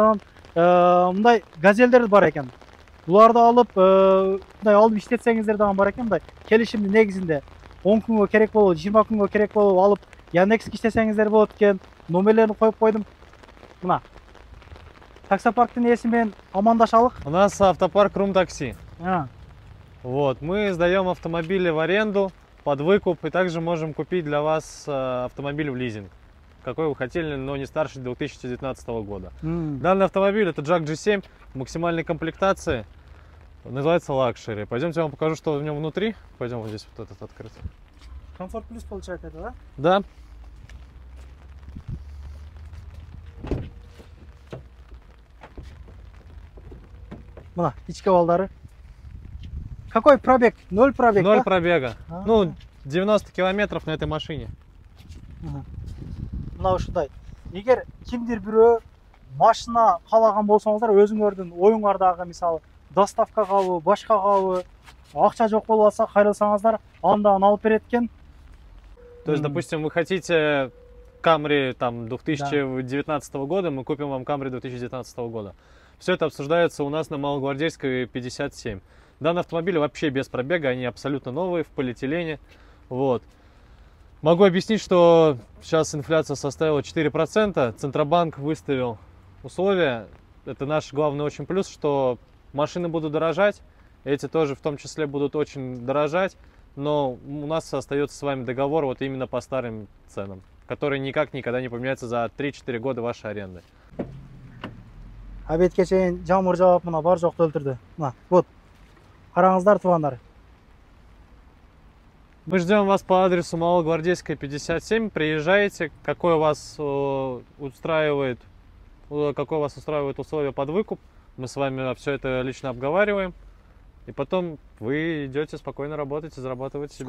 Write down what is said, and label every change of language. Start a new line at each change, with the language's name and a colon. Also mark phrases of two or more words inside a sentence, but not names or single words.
Kyrgyz: Анан мындай газелдер бар экен. Буларды алып, мындай алып иштетсеңиздер дагы бар экен. Мындай келишимдин негизинде 10 күнгө керек болуп, 20 күнгө керек болуп алып Яндекске иштесеңиздер болот экен. Номерлерин коюп койдум. Мына таксопарктын ээсимен амандашалык.
Russian: У нас автопарк Рум Такси. Вот, мы сдаем автомобили в аренду под выкуп и также можем купить для вас автомобиль в лизинг, какой вы хотели, но не старше 2019 года. Данный автомобиль это Jack G7 максимальной комплектации, называется Luxury. Пойдемте, я вам покажу, что в нем внутри. Пойдем, вот здесь вот этот открыт. Комфорт плюс получается это, да? Да.
Kyrgyz: Мына, ички балдары.
Russian: Какой пробег? 0 пробег, 0 да? пробега. Ну, 90 километров на этой машине.
Kyrgyz: Мына ушундай. Эгер кимдир бирөө машина каалаган болсоңуздар, өзүңөрдүн оюңардагы, мисалы, доставка кабы, башка кабы, акча жок болуп атса, кайрылсаңыздар, андан алып берет экен.
Russian: То есть, допустим, вы хотите Camry там 2019 года, мы купим вам Camry 2019 года. Все это обсуждается у нас на Малогвардейской 57. Данные автомобили вообще без пробега, они абсолютно новые, в полиэтилене. Вот. Могу объяснить, что сейчас инфляция составила 4%, Центробанк выставил условия. Это наш главный очень плюс, что машины будут дорожать, эти тоже в том числе будут очень дорожать, но у нас остается с вами договор вот именно по старым ценам, которые никак никогда не поменяются за 3-4 года вашей аренды.
Kyrgyz: Обедке чейин жамыр жаап, мына бар жокту өлтүрдү. Мына, вот. Караңыздар, туугандар.
Russian: Мы ждем вас по адресу Малогвардейская 57. Приезжайте, какой вас устраивает условия под выкуп. Мы с вами все это лично обговариваем. И потом вы идете спокойно работать и зарабатывать себе